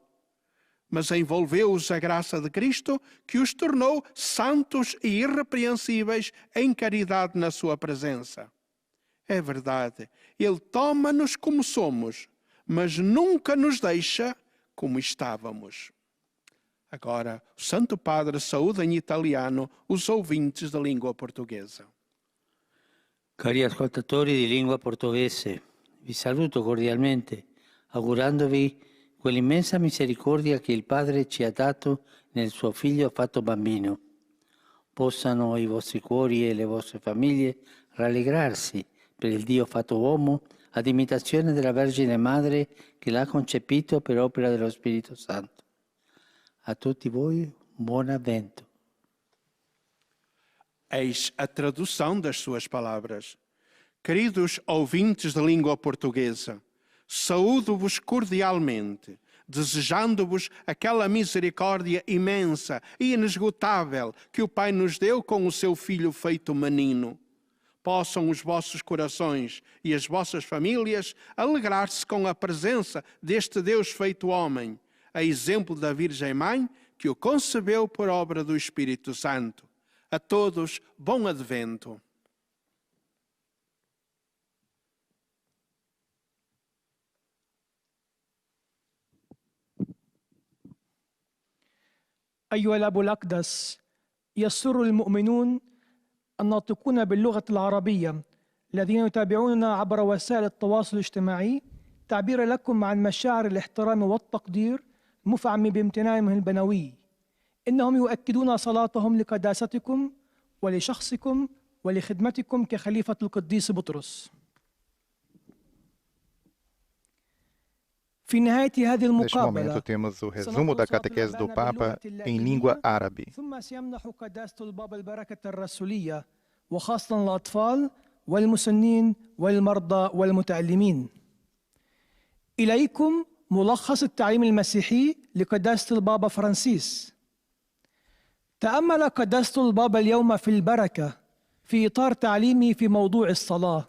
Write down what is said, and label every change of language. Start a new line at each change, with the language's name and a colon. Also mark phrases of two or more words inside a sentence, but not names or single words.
Portuguese: Mas envolveu-os a graça de Cristo, que os tornou santos e irrepreensíveis em caridade na sua presença. É verdade, Ele toma-nos como somos, mas nunca nos deixa como estávamos. Agora, o Santo Padre saúda em italiano os ouvintes da língua portuguesa.
Italian: Cari ascoltatori di lingua portoghese, vi saluto cordialmente, augurandovi quell'immensa misericordia che il Padre ci ha dato nel suo Figlio fatto bambino. Possano i vostri cuori e le vostre famiglie rallegrarsi per il Dio fatto uomo ad imitazione della Vergine Madre che l'ha concepito per opera dello Spirito Santo. A tutti voi, buon avvento.
Portuguese: Eis a tradução das suas palavras. Queridos ouvintes da língua portuguesa, saúdo-vos cordialmente, desejando-vos aquela misericórdia imensa e inesgotável que o Pai nos deu com o seu Filho feito menino. Possam os vossos corações e as vossas famílias alegrar-se com a presença deste Deus feito homem, a exemplo da Virgem Mãe, que o concebeu por obra do Espírito Santo. A todos, bom advento.
Arabic: أيها الأب الأقدس، يسر المؤمنون الناطقون باللغة العربية الذين يتابعوننا عبر وسائل التواصل الاجتماعي تعبير لكم عن مشاعر الاحترام والتقدير المفعم بامتنانهم البنوي. إنهم يؤكدون صلاتهم لقداستكم ولشخصكم ولخدمتكم كخليفة القديس بطرس. في نهاية هذه
Portuguese: Neste momento
Arabic: المقابلة
Portuguese: temos o resumo da catequese do Papa em língua árabe.
Arabic: ثم سيمنح قداسة البابا البركة الرسولية وخاصة الأطفال والمسنين والمرضى والمتعلمين. إليكم ملخص التعليم المسيحي لقداسة البابا فرانسيس. تأمل قداسة البابا اليوم في البركة في إطار تعليمه في موضوع الصلاة.